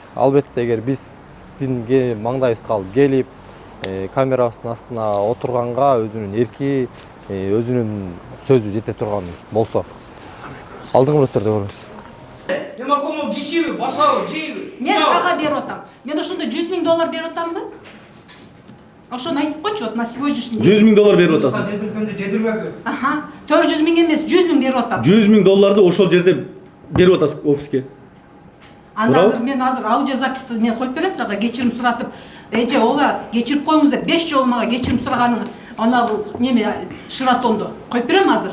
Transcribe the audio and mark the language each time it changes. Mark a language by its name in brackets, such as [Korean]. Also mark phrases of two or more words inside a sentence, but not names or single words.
[Kyrgyz] Албетте эгер биздин маңдайыбызга алып келип, камерабыздын астына отурганга өзүнүн эрки, өзүнүн сөзү жете турган болсо, алдыңкы мүнөттөрдө көрөбүз. Эмакому кишиби, басабы, жейби? Мен сага берип атам. Мен ошондо $100,000 берип атамбы? Ошону айтып койчу, [Russian] вот на сегодняшний [Kyrgyz] 100 000 доллар берип атасыз. Аха, 400 000 эмес, 100 000 берип атам. 100 000 долларды ошол жерде берип атасыз офиске. Анда азыр мен аудиозаписти мен коюп берем сага, кечирим суратып, эже ооба кечирип коюңуз деп 5 жолу мага кечирим сураганың ана бул неме шыратонду коюп берем азыр.